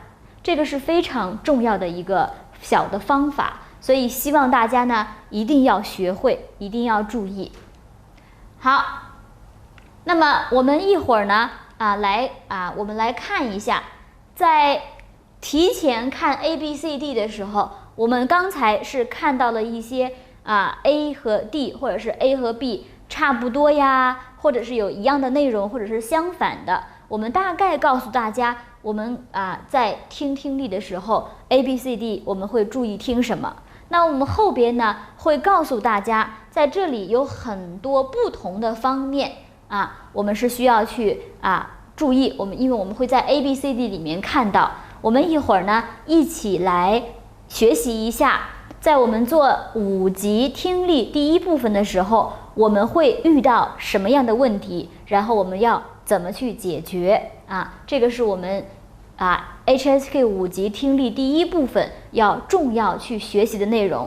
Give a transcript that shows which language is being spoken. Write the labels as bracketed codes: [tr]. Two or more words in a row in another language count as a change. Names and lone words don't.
[zh] 這個是非常重要的一個小的方法，所以希望大家呢一定要學會，一定要注意。好，那麼我們一會兒呢我們來看一下，在提前看 A、B、C、D 的時候，我們剛才是看到了一些A 和 D 或者是 A 和 B 差不多呀，或者是有一樣的內容，或者是相反的。我們大概告訴大家，我們在听力的时候 ，ABCD 我们会注意听什么。那我们后边呢会告訴大家，在這裡有很多不同的方面我們是需要去注意。因為我們會在 ABCD 裡面看到，我們一會兒呢一起來學習一下。在我們做5級聽力第1部分的時候，我們會遇到什麼樣的問題，然後我們要怎麼去解決這個是我們HSK 5級聽力第1部分重要去學習的內容。